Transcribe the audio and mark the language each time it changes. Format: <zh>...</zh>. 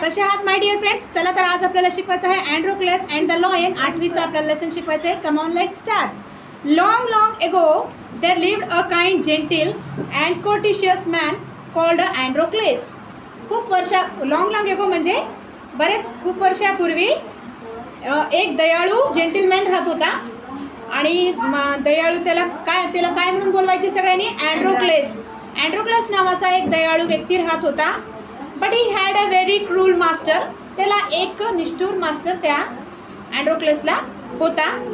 <mr>कसे आहात</mr> <en>My dear friends?</en> <mr>चला तर आज आपल्याला शिकवायचं आहे अँड्रोक्लस अँड द लायन. 8वीचं आपल्याला लेसन शिकवायचं आहे.</mr> <en>Come on let's start. Long long ago there lived a kind, gentle and courteous man called Androcles.</en> <mr>Long एगो म्हणजे खूप वर्षापूर्वी एक दयाळू जेंटलमॅन राहत होता आणि दयाळू त्याला काय म्हणून बोलवायचे सगळ्यांनी? अँड्रोक्लस नावाचा एक दयाळू व्यक्ती राहत होता.</mr> <en>But he had a very cruel master.</en> <mr>त्याला एक निष्ठुर मास्टर त्या अँड्रोक्लसला होता.</mr>